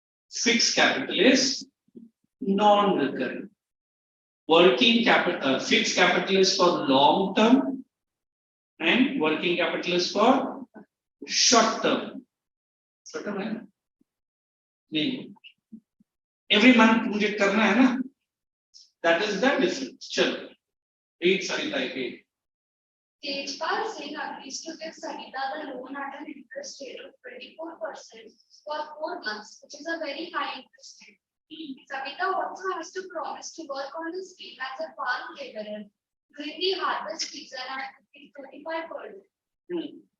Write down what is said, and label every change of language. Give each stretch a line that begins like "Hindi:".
English: Fixed capital is non-recurring. Working capital, fixed capital is for long term, and working capital is for short term. Short term, है?
Hindi: नहीं.
English: Every month
Hindi: मुझे करना है ना?
English: That is the difference.
Hindi: चलो.
English: Read Sarita again. KHR agrees to give Savita the loan at an interest rate of 24% for 4 months, which is a very high interest rate. Savita also has to promise to work on the field as a farm laborer during the harvest season at 35 per day.